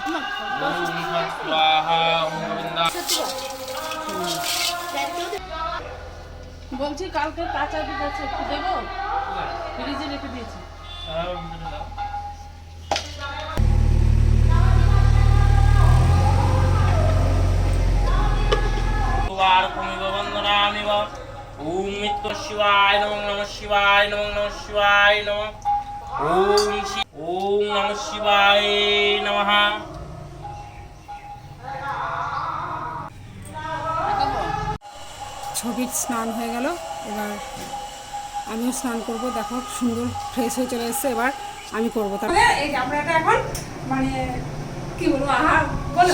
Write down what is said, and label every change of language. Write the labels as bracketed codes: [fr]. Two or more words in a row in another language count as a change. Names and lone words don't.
[bn] বলছি কালকে কাঁচা দুধ আছে, একটু দেবো? ফ্রিজে রেখে দিয়েছি। [sa] ওম মিত্র শিবায় নমঃ নমঃ শিবায় নমঃ নমঃ শিবায় নমঃ ওম নমঃ শিবায় নমঃ। [bn] ছবির স্নান হয়ে গেল, এবার আমিও স্নান করব। দেখো সুন্দর ফ্রেশ হয়ে চলে এসেছে, এবার আমি করবো। তাহলে এই যে আমরা এটা এখন মানে কি বলবো, আহার বলো